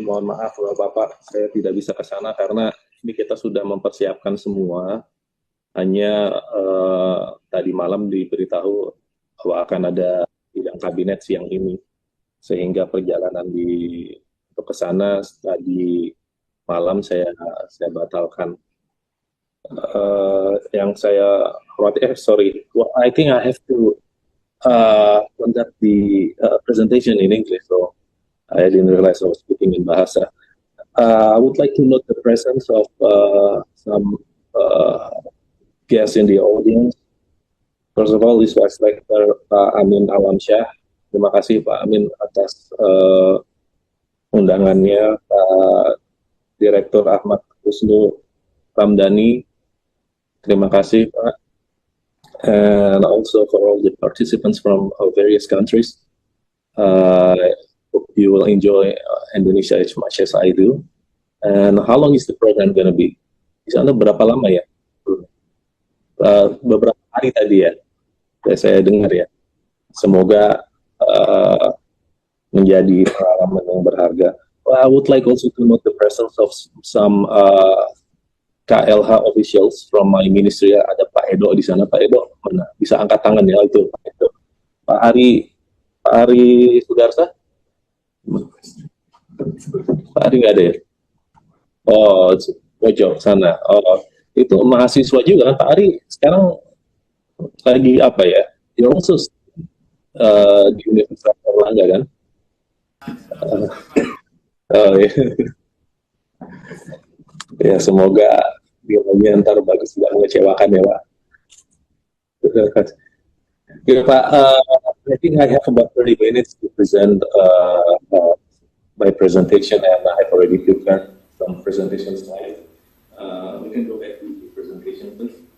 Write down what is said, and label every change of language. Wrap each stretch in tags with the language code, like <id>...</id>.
<id>Mohon maaf, Bapak-bapak, saya tidak bisa ke sana karena ini kita sudah mempersiapkan semua. Hanya tadi malam diberitahu bahwa akan ada sidang kabinet siang ini, sehingga perjalanan untuk ke sana tadi malam saya batalkan. Yang saya khawatir,</id> <en>sorry, well, I think I have to conduct the presentation in English, so I didn't realize I was speaking in Bahasa. I would like to note the presence of some guests in the audience. First of all, this was Rector Pak Amin Alamsyah.</en> <id>Terima kasih Pak Amin atas undangannya. Pak Direktur Ahmad Husnu Ramdhani, terima kasih Pak.</id> <en>And also for all the participants from various countries. I hope you will enjoy Indonesia as much as I do. And how long is the program going to be?</en> <id>Di sana berapa lama ya? Beberapa hari tadi ya, saya dengar ya. Semoga menjadi pengalaman yang berharga.</id> <en>Well, I would like also to note the presence of some KLH officials from my ministry.</en> <id>Ada Pak Edo di sana. Pak Edo, mana? Bisa angkat tangan ya itu Pak Edo. Pak Ari Sudarsa? Pak Ari nggak ada ya? Oh, pojok sana. Oh, itu mahasiswa juga. Pak Ari sekarang lagi apa ya?</id> <en>You're also</en> <id>di Universitas Airlangga kan? Oh, ya. Ya, semoga nilainya ntar bagus, tidak mengecewakan ya Pak. Ya Pak,</id> <en>I think I have about 30 minutes to present my presentation, and I've already prepared some presentation slides. We can go back to the presentation, please.</en>